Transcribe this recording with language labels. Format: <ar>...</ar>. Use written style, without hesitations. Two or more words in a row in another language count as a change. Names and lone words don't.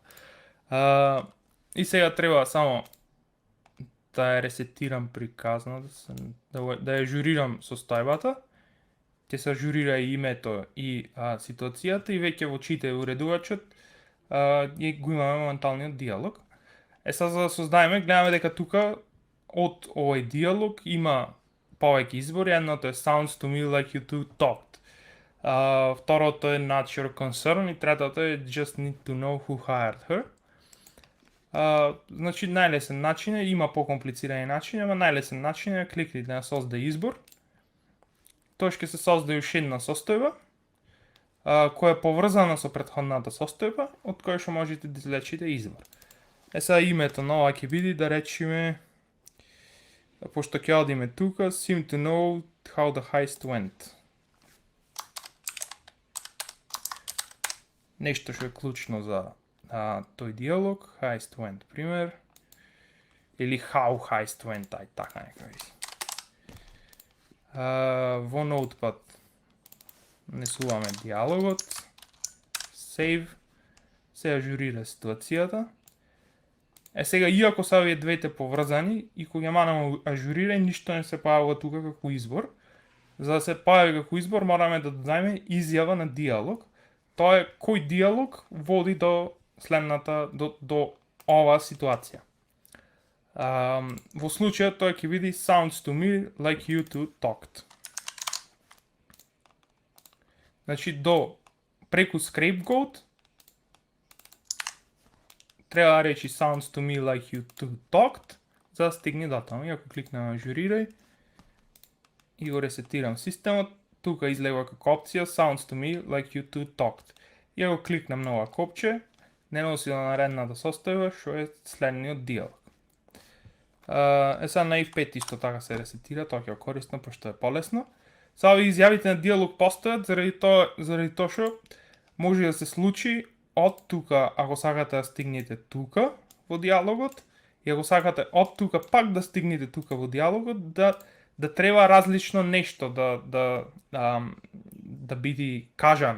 <mk>И сега треба само да ја ресетирам приказната, да ја ажурирам состојбата. Ќе се ажурира и името и ситуацијата и веќе во читај уредувачот го имаме моменталниот диалог. Сега за да создаеме, гледаме дека тука од овој диалог има повеќе избори. Едното е</mk> <en>Sounds to me like you two talked.</en> <mk>Второто е</mk> <en>Not your concern</en> <mk>и третото е</mk> <en>Just need to know who hired her.</en> <mk>Значи најлесен начин е, има покомплицирани начини, ама најлесен начин е кликнете на создај избор. Тоа ќе се создаде уште една состојба која е поврзана со претходната состојба, од која што можете да извлечите избор. Сега името на ова ќе биде, да речеме, пошто ќе одиме тука,</mk> <en>seem to know how the heist went.</en> <mk>Нешто што е клучно за тој диалог,</mk> <en>heist went,</en> <mk>пример, или</mk> <en>how heist went,</en> <mk>така нека виси. Во Notepad внесуваме диалогот, save, се ажурира ситуацијата. Сега, иако се овие двете поврзани, и кога ја манемо ажурирање, ништо не се појавува тука како избор. За да се појави како избор, мораме да додајме изјава на диалог. Тоа е кој диалог води до следната, до оваа ситуација. Во случајот тој ќе види</mk> <en>sounds to me like you two talked.</en> <mk>Значи преку scapegoat треба да речи</mk> <en>sounds to me like you two talked</en> <mk>за да стигне до таму. И ако кликнам на ажурирај и го ресетирам системот, тука излева како опција</mk> <en>sounds to me like you two talked.</en> <mk>И ако кликнам на ова копче, не носи до наредната состојба, што е следниот диалог. Сега на F5 исто така се ресетира, тоа ќе е корисно, пошто е полесно. Сега овие изјавите на диалог постојат заради тоа што може да се случи од тука, ако сакате да стигнете тука во диалогот, и ако сакате од тука пак да стигнете тука во диалогот, да треба различно нешто да биде кажано.</mk>